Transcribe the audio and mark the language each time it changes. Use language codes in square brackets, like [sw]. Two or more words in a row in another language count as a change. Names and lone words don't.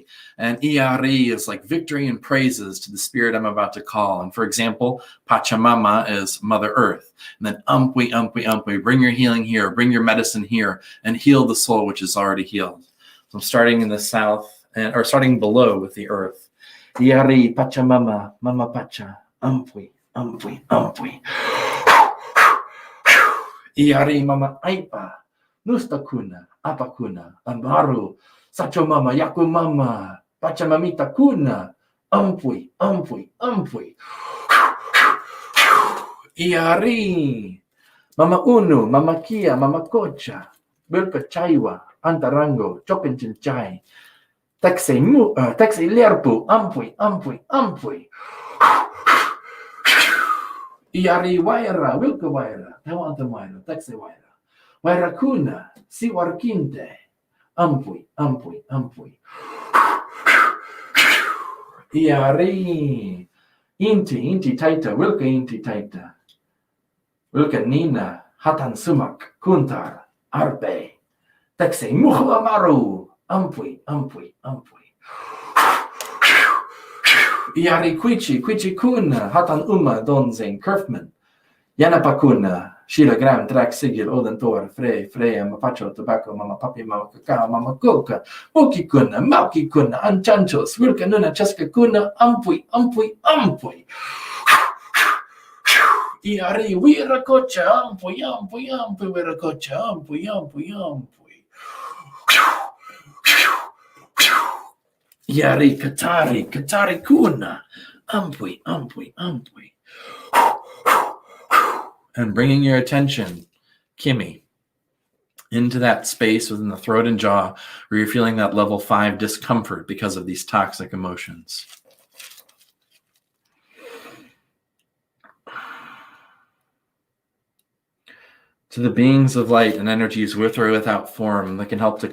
[en] And Iari is like victory and praises to the spirit I'm about to call. And for example, Pachamama is Mother Earth. And then [qu] Ampui, Ampui, Ampui, [en] bring your healing here, bring your medicine here, and heal the soul which is already healed. So I'm starting in the south, or starting below with the earth. [qu] Iari, Pachamama, Mama Pacha, Ampui, Ampui, Ampui. Iari, Mama Aipa, Nustakuna, Apakuna, Ambaru, Sacho Mama, Yaku Mama, Pachamamita Kuna, Ampui, Ampui, Ampui. Iari, Mama Unu, Mama Kia, Mama Kocha, Bilka Chaiwa, Antarango, Chopinchai, Taxi Lerpu, Ampui, Ampui, Ampui. Iari Waira, Wilka Waira, Tawanta Waira, Taxi Waira. Wairakuna, Siwarkinte, Ampui, Ampui, Ampui. Iari, Inti Taita, Wilka Inti Taita. Wilka Nina, Hatan Sumak, Kuntar, Arpe. Taxe Muhu Amaru, Ampui, Ampui, Ampui. Iari Quichi Kuna, Hatan Uma, Donzing, Kerfman. Yanapakuna, Sheila Gram, Drac Sigil, Odentor, Freya, Mapacho, Tobacco, Mama Papi, Mama Cacao, Mama Coca, Moki Kuna, Mauki Kuna, Anchanchos, Wilka Nuna, Cheska Kuna, Ampui, Ampui, Ampui. Iari, Wiracocha, Ampui, Ampui, Ampui, Wiracocha, Ampui, Ampui, Ampui. Iari, Katari Kuna, Ampui, Ampui, Ampui. [en] And bringing your attention, Kimmy, into that space within the throat and jaw where you're feeling that level 5 discomfort because of these toxic emotions. To the beings of light and energies with or without form that can help to